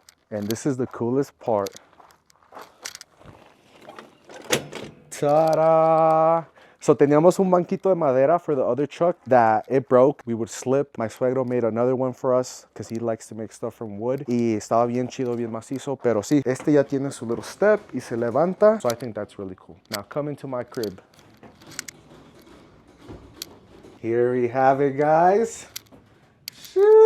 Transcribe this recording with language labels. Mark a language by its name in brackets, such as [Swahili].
[English] And this is the coolest part. Ta-da! So [Spanish] teníamos un banquito de madera [English] for the other truck that it broke. We would slip. My suegro made another one for us because he likes to make stuff from wood. [Spanish] Y estaba bien chido, bien macizo. Pero sí, este ya tiene su [English] little step [Spanish] y se levanta. [English] So I think that's really cool. Now come into my crib. Here we have it, guys. Sheesh.